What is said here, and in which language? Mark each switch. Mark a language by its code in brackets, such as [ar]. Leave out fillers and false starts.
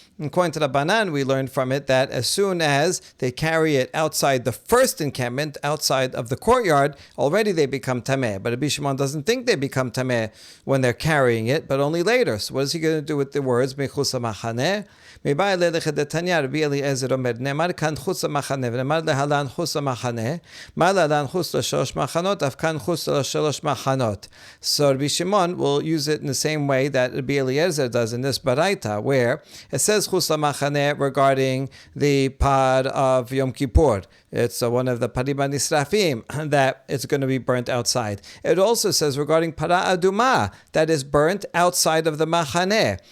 [en] According to the Banan, we learned from it that as soon as they carry it outside the first encampment, outside of the courtyard, already they become tameh. But Rabbi Shimon doesn't think they become tameh when they're carrying it, but only later. So what is he going to do with the words michutz lamachaneh? [he] רבי אליעזר אומר, נאמר כאן חוץ למחנה, ונאמר להלן חוץ למחנה, מה להלן חוץ לשלוש מחנות, אף כאן חוץ לשלוש מחנות. [en] So Rabbi Shimon will use it in the same way that Rabbi Eliezer does in this Baraita, where it says chutz lamachaneh regarding the pod of Yom Kippur. It's one of the padim nisrafim that it's going to be burnt outside. It also says regarding para aduma that is burnt outside of the machaneh.